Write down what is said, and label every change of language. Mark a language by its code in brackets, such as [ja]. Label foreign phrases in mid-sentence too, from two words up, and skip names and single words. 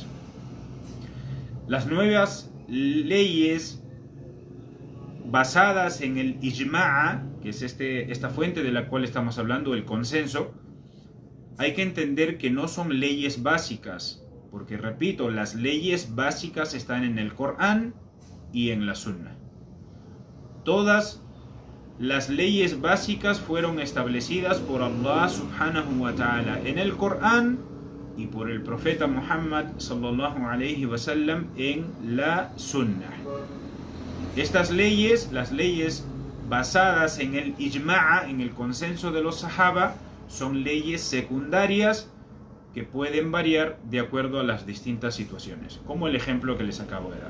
[es] Las nuevas leyes basadas en el ijma'a, que es esta fuente de la cual estamos hablando, el consenso, hay que entender que no son leyes básicas, porque repito, las leyes básicas están en el Corán y en la Sunna. Todas las leyes básicas fueron establecidas por Allah [ar] سبحانه وتعالى [es] en el Corán y por el profeta Muhammad [ar] صلى الله عليه وسلم [es] en la Sunna. Estas leyes, las leyes basadas en el ijma'a, en el consenso de los sahaba, son leyes secundarias que pueden variar de acuerdo a las distintas situaciones, como el ejemplo que les acabo de dar.